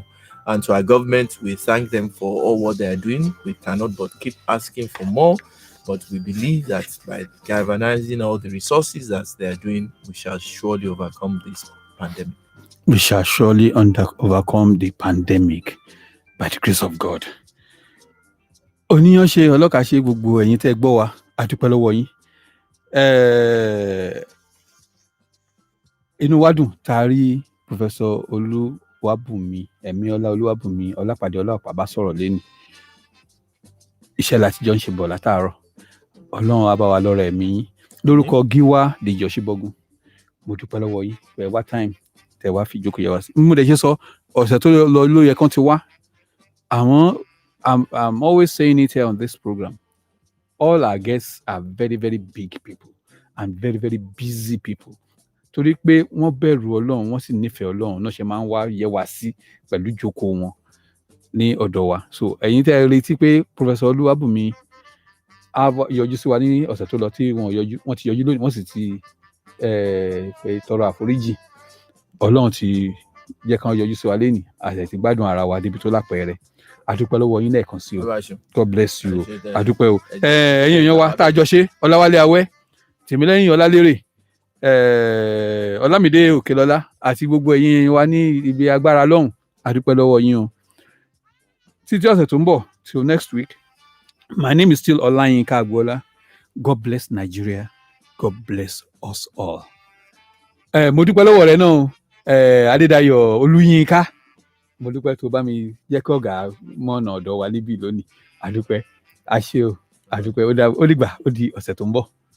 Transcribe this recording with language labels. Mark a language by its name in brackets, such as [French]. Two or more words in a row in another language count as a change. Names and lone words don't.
[English] And to our government, we thank them for all what they are doing. We cannot but keep asking for more, but we believe that by galvanizing all the resources that they are doing, we shall surely overcome this pandemic. We shall surely overcome the pandemic by the grace of God. [Yoruba] Oníyan ṣe ọlọ́kà ṣe gbogbo ẹ̀yin tẹ́ gbọ́ wa, a dúpẹ́ lọ́wọ́ yín. Inú wa dùn tá a rí Professor Oluwabunmi Emiola Olapade-Olaopa bá sọ̀rọ̀ lẹ́nu. Iṣẹ́ láti jọ ń ṣe bọ̀ látàárọ̀. Ọlọ́run á bá wa lọ́rọ̀ ẹ̀mí yín. Lórúkọ Gíwá Dèjì Ọ̀ṣíbọ́gun, mo dúpẹ́ lọ́wọ́ yín pé wá time tẹ́ wá fi jókòó yẹ wá sí. Mo dẹ̀ ṣe sọ ọ̀sẹ̀ tó lọ ló yẹ kán ti wá. [English] I'm always saying it here on this program. all our guests are very, very big people and very, very busy people. [Yoruba] Torí pé wọ́n bẹ̀rù Ọlọ́run, wọ́n sì nífẹ̀ẹ́ Ọlọ́run náà ṣe máa ń wá yẹ wá sí pẹ̀lú ìjókòó wọn ní ọ̀dọ̀ wa. So ẹ̀yin tẹ́ ẹ retí pé Professor Olúwabùnmi á yọjú sí wa ní ọ̀sẹ̀ tó lọ tí wọ́n ti yọjú lónìí, wọ́n sì ti fẹ́ tọrọ àforíjì. Ọlọ́run ti jẹ́ kán yọjú sí wa lénìí, àṣẹ ti gbádùn ara wa débi tó lápẹẹrẹ. Adúpẹ́ lọ́wọ́ yín lẹ́ẹ̀kan sí o. [English] God bless you o. [Yoruba] Adúpẹ́ o. Ẹ̀yin èèyàn wa tá a jọ ṣe, Ọláwálé Awẹ́, Tèmílẹ́yìn Ọlálérè, Ọlámídé Òkèlọ́lá àti gbogbo ẹ̀yin wa ní ibi agbára lọ́hùn. Adúpẹ́ lọ́wọ́ yín o. Títí ọ̀sẹ̀ tó ń bọ̀, [English] till next week. My name is still Olayinka Agboola. God bless Nigeria. God bless us all. [Yoruba] Mo dúpẹ́ lọ́wọ́ rẹ náà, Adédayọ̀ Olúyinká. Mo dúpẹ́ tó bá mi jẹ́ kí ọ̀gá mọ̀nà ọ̀dọ̀ wa níbí lónìí. Adúpẹ́. Àṣé o. Adúpẹ́. Ó dìgbà. Ó di ọ̀sẹ̀ tó ń bọ̀.